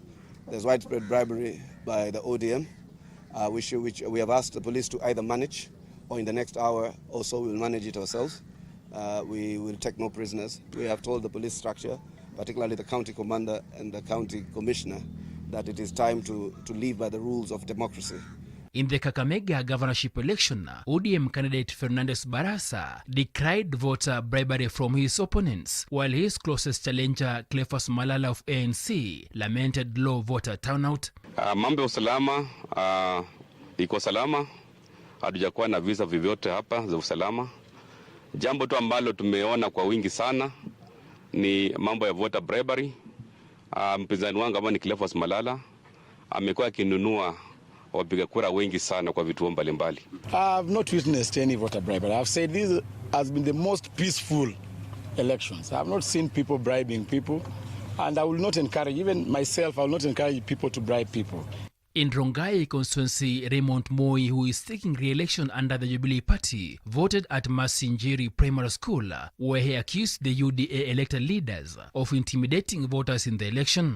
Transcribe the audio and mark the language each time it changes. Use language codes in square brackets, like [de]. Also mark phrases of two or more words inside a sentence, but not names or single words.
[en] There's widespread bribery by the ODM, which we have asked the police to either manage, or in the next hour or so we'll manage it ourselves. We will take no prisoners. We have told the police structure, particularly the county commander and the county commissioner, that it is time to live by the rules of democracy. In the Kakamega governorship election, ODM candidate Fernandes Barasa decried voter bribery from his opponents, while his closest challenger Cleophas Malala of ANC lamented low voter turnout. [sw] Mambo ya usalama iko salama, hatujakuwa na visa vyovyote hapa za usalama. Jambo tu ambalo tumeona kwa wingi sana ni mambo ya [en] voter bribery. [sw] Mpinzani wangu ambao ni Cleophas Malala amekuwa akinunua wapiga kura wengi sana kwa vituo mbalimbali. [en] I have not witnessed any voter bribery. I have said this has been the most peaceful elections. I have not seen people bribing people, and I will not encourage, even myself, I will not encourage people to bribe people. In Rongai constituency, Raymond Moi, who is seeking re-election under the Jubilee Party, voted at Masinjiri Primary School, where he accused the UDA elected leaders of intimidating voters in the election.